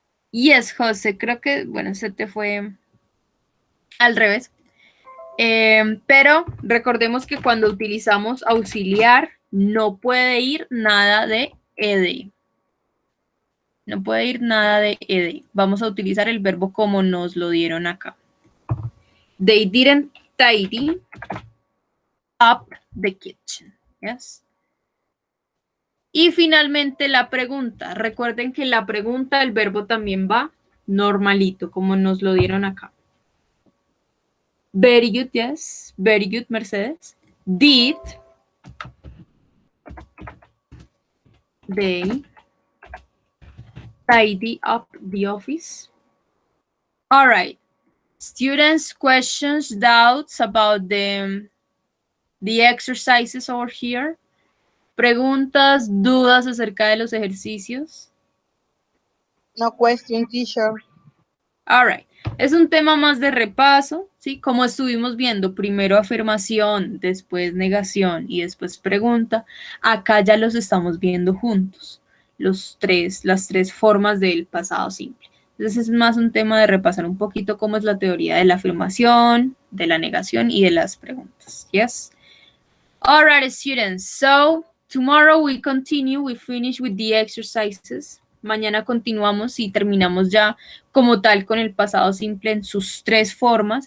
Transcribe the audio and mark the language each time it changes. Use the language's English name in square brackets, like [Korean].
[Spanish] Yes, José, creo que, bueno, se te fue al revés. Pero recordemos que cuando utilizamos auxiliar, no puede ir nada de ed. No puede ir nada de ed. Vamos a utilizar el verbo como nos lo dieron acá. [English] They didn't tidy up the kitchen. [Spanish] Yes. Y finalmente la pregunta. Recuerden que la pregunta, el verbo también va normalito, como nos lo dieron acá. [English] Very good, yes. Very good, Mercedes. Did they tidy up the office? All right. Students, questions, doubts about the exercises over here. [Spanish] Preguntas, dudas acerca de los ejercicios. [English] No question, teacher. All right. [Spanish] Es un tema más de repaso, ¿sí? Como estuvimos viendo, primero afirmación, después negación y después pregunta. Acá ya los estamos viendo juntos, las tres formas del pasado simple. Entonces es más un tema de repasar un poquito cómo es la teoría de la afirmación, de la negación y de las preguntas. [English] Yes? All right, students. So, tomorrow we continue, we finish with the exercises. [Spanish] Mañana continuamos y terminamos ya como tal con el pasado simple en sus tres formas.